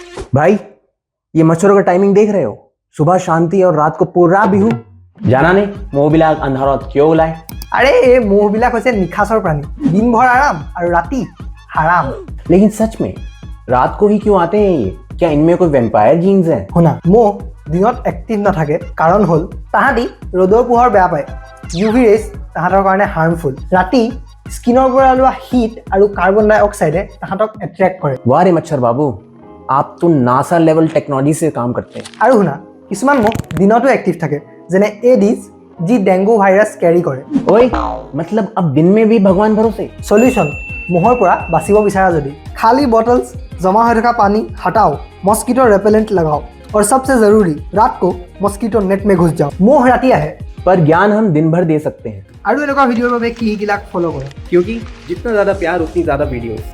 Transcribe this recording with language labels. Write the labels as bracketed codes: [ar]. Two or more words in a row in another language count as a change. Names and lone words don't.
[hi] भाई ये मच्छरों का टाइमिंग देख रहे हो? सुबह शांति और रात को पूरा बिहू। [as] জানা নেই মহবিলাক আন্ধাৰত কিয় ওলায়? আৰে এই মহবিলাক হৈছে নিশাচৰ প্ৰাণী, দিনভৰ আৰাম আৰু ৰাতি হাৰাম। [hi] लेकिन सच में रात को ही क्यों आते हैं ये? क्या इनमें कोई वैम्पायर जीन्स है? [as] শুনা, মহ দিনত এক্টিভ নাথাকে, কাৰণ হ'ল তাহাঁতি ৰ'দৰ পোহৰ বেয়া পায়। ইউভি ৰেজ তাহাঁতৰ কাৰণে হাৰ্মফুল। ৰাতি স্কিনৰ পৰা ওলোৱা হিট আৰু কাৰ্বন ডাই অক্সাইডে তাহাঁতক এট্ৰেক্ট কৰে। [hi] वाह रे मच्छर बाबू, आप तो नासा [en] level technology [hi] से काम करते हैं। [as] আৰু শুনা, কিছুমান মহ দিনতো এক্টিভ থাকে, যেনে এডিছ, যি [en] dengue virus [as] কেৰি কৰে। [hi] ओए मतलब अब दिन में भी भगवान भरोसे? [as] সলিউশ্যন, মহৰ পৰা বাচিব বিচাৰা যদি খালী বটলছ, জমা হৈ থকা পানী [hi] हटाओ, [en] mosquito repellent [hi] लगाओ और सबसे जरूरी रात को [en] mosquito net [hi] में घुस जाओ। [as] মহ ৰাতি আহে। [hi] पर ज्ञान हम दिन भर दे सकते हैं, [as] আৰু এনেকুৱা ভিডিঅ'ৰ বাবে কি শিকিলাক ফ'ল' কৰা। [hi] क्योंकि जितना ज्यादा प्यार उतनी ज्यादा वीडियो।